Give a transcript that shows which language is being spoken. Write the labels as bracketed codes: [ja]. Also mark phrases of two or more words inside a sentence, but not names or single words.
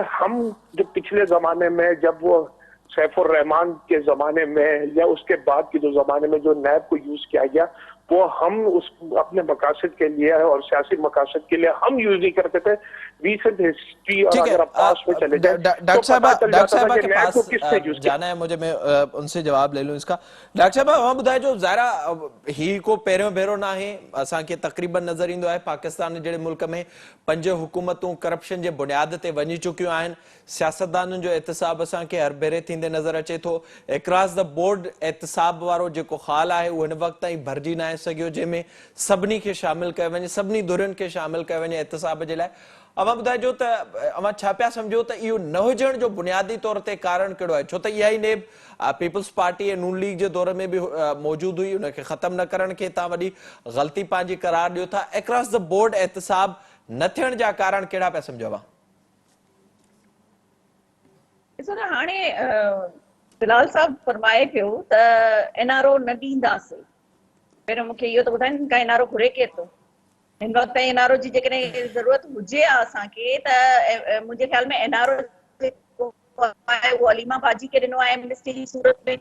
[ur] ہم جو پچھلے زمانے میں، جب وہ سیف الرحمان کے زمانے میں یا اس کے بعد کے جو زمانے میں جو نیب کو یوز کیا گیا، وہ ہم اس اپنے مقاصد کے لیے اور سیاسی مقاصد کے لیے ہم یوز نہیں کرتے تھے. [en] recent history [ur] اور اگر آپ پاس میں چلے جائے ڈاکٹر صاحب کے پاس کس نے یوز جانا ہے مجھے، میں ان سے جواب لے لوں اس کا. [sd] डॉक्टर साहब हम ॿुधाए जो ज़ाहिरा ही को पहिरियों भेरो ना है असांखे तक़रीबन नज़र ईंदो आहे पाकिस्तान जहिड़े मुल्क में 5 हुकूमतूं करप्शन जे बुनियाद ते वञी चुकियूं आहिनि। सियासतदाननि जो एहतसाब असांखे हर भेरे थींदे नज़र अचे थो। [en] across the board [sd] एहतसाब वारो जेको ख़ाल आहे उहो हिन वक़्त ताईं भरिजी न आहे सघियो, जंहिंमें सभिनी खे शामिल कयो वञे, सभिनी धुरियुनि खे शामिल कयो वञे एहतसाब जे लाइ। अवां ॿुधाइजो त अवां छा पिया सम्झो त इहो न हुजण जो बुनियादी तौर ते कारण कहिड़ो आहे? छो त इहा ई नेब पीपल्स पार्टी ऐं नून लीग जे दौर में बि मौजूद हुई, उनखे ख़त्म न करण खे तव्हां वॾी ग़लती पंहिंजी करार ॾियो था। [en] across the board [sd] एहतसाब न थियण जा कारण कहिड़ा पिया सम्झो? ॾिसो न, हाणे बिलाल साहब फरमाए पियो त NRO न ॾींदासीं। पहिरियों मूंखे इहो त ॿुधाइनि का NRO घुरे केर थो? हिन वक़्त ताईं NRO जी जेकॾहिं ज़रूरत हुजे आहे असांखे, त मुंहिंजे ख्याल में NRO जेको आहे उहो अलीमा बाजी खे ॾिनो आहे एमनेस्टी जी सूरत में।